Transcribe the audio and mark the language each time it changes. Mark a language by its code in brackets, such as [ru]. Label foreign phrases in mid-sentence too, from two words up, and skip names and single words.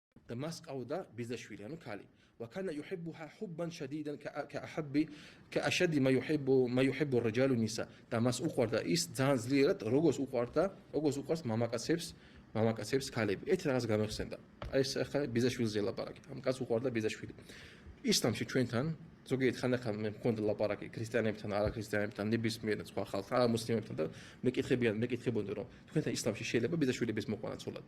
[ka] და მას ყავდა ბიძაშვილი, ანუ ქალი. [ar] وكان يحبها حبا شديدا كأشد ما يحب الرجال النساء. [ka] და მას უყვარდა ის ძალიან ძლიერად, როგორც უყვარს მამაკაცებს ქალები. ერთი რაღაც გამეხსენდა. აი ეს ახლა ბიძაშვილზე ლაპარაკი. ამ კაცს უყვარდა ბიძაშვილი. ისლამში ჩვენთან ზოგიერთ ხანდახან მე მქონდა ლაპარაკი ქრისტიანებთან, არაქრისტიანებთან, ნებისმიერ სხვა ხალხთან, არამუსლიმებთან და მეკითხებოდნენ რომ თქვენთან ისლამში შეიძლება ბიძაშვილების მოყვანა ცოლად.